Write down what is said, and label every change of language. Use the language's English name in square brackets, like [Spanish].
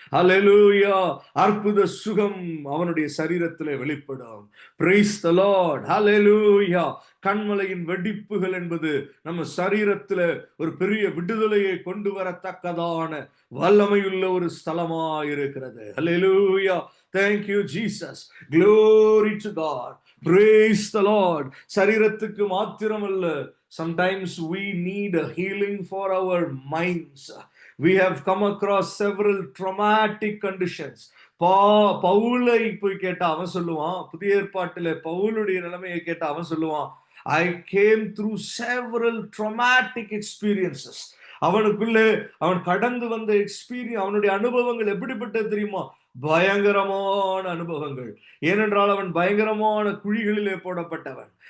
[Tamil] ஹல்லேலூயா, அற்புத சுகம் அவனுடைய சரீரத்திலே வெளிப்படும். [English] praise the Lord, [Tamil] ஹல்லேலூயா. கண்மலையின் வெடிப்புகள் என்பது நம்ம சரீரத்துல ஒரு பெரிய விடுதலையை கொண்டு வரத்தக்கதான வல்லமையுள்ள ஒரு ஸ்தலமா இருக்கிறது. [English] Hallelujah, thank you Jesus, glory to God, praise the Lord. [Tamil] சரீரத்துக்கு மாத்திரமல்ல, [English] sometimes we need a healing for our minds. We have come across several traumatic conditions. [Tamil] பவுலை போய் கேட்டா அவன் சொல்லுவான், புதிய ஏற்பாட்டிலே பவுலுடைய நிலைமையை கேட்டா அவன் சொல்லுவான், [English] I came through several traumatic experiences. [Tamil] அவனுக்குள்ளே அவன் கடந்து வந்த எக்ஸ்பீரியன்ஸ், அவனுடைய அனுபவங்கள் எப்படிப்பட்டது தெரியுமா? பயங்கரமான அனுபவங்கள். ஏனென்றால் அவன் பயங்கரமான குழிகளிலே போடப்பட்டவன்.